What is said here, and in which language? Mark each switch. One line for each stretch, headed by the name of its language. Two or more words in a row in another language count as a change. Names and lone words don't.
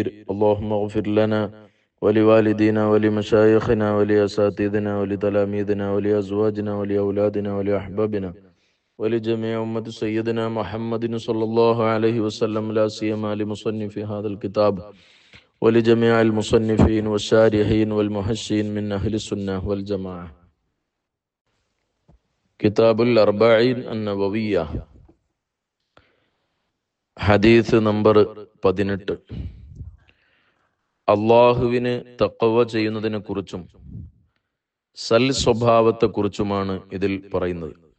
Arabic: اللهم اغفر لنا ولوالدينا ولمشايخنا ولأساتذتنا ولتلاميذنا ولأزواجنا ولأولادنا ولأحبابنا ولجميع أمة سيدنا محمد صلى الله عليه وسلم، لا سيما لمصنف هذا الكتاب ولجميع المصنفين والشارحين والمحشين من أهل السنة والجماعة.
Malayalam: കിതാബുൽ അർബഈൻ അന്നവവിയ്യ, ഹദീസ് നമ്പർ 18. അള്ളാഹുവിന് തഖ്വ ചെയ്യുന്നതിനെ കുറിച്ചും സൽ സ്വഭാവത്തെക്കുറിച്ചുമാണ് ഇതിൽ പറയുന്നത്.